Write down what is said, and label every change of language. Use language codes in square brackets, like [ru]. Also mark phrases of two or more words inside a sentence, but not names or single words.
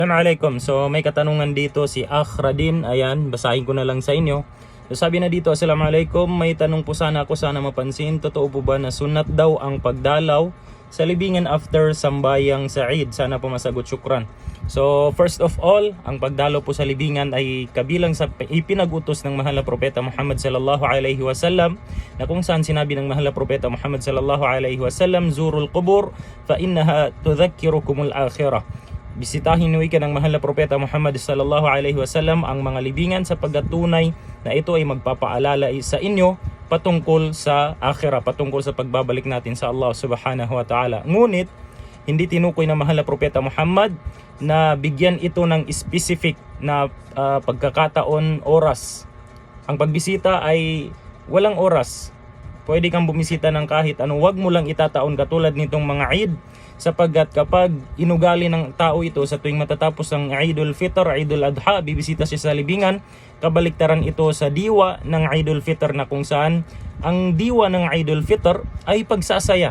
[tl] Assalamualaikum. So may katanungan dito si Akhradin. Ayan, basahin ko na lang sa inyo. So sabi na dito, Assalamualaikum, may tanong po sana ako, sana mapansin. Totoo po ba na sunat daw ang pagdalaw sa libingan after sambayang Said? Sana po masagot, syukran. [en] So first of all, [tl] ang pagdalaw po sa libingan ay kabilang sa ipinag-utos ng mahal na propeta Muhammad [ar] صلى الله عليه وسلم, [tl] na kung saan sinabi ng mahal na propeta Muhammad [ar] صلى الله عليه وسلم, زوروا القبور فإنها تذكركم الآخرة. [tl] Bisitahin niyo ng mahal na propeta Muhammad [ar] صلى الله عليه وسلم [tl] ang mga libingan sapagkat tunay na ito ay magpapaalala sa inyo patungkol sa akhirah, patungkol sa pagbabalik natin sa [ar] الله سبحانه وتعالى. [tl] Ngunit hindi tinukoy ng mahal na propeta Muhammad na bigyan ito ng specific na pagkakataon, oras. Ang pagbisita ay walang oras. Pwede kang bumisita ng kahit ano, wag mo lang itataon katulad nitong mga Eid, sapagkat kapag inugali ng tao ito sa tuwing matatapos ang Eidul Fitr, Eidul Adha, bibisita siya sa libingan, kabaliktaran ito sa diwa ng Eidul Fitr, na kung saan ang diwa ng Eidul Fitr ay pagsasaya.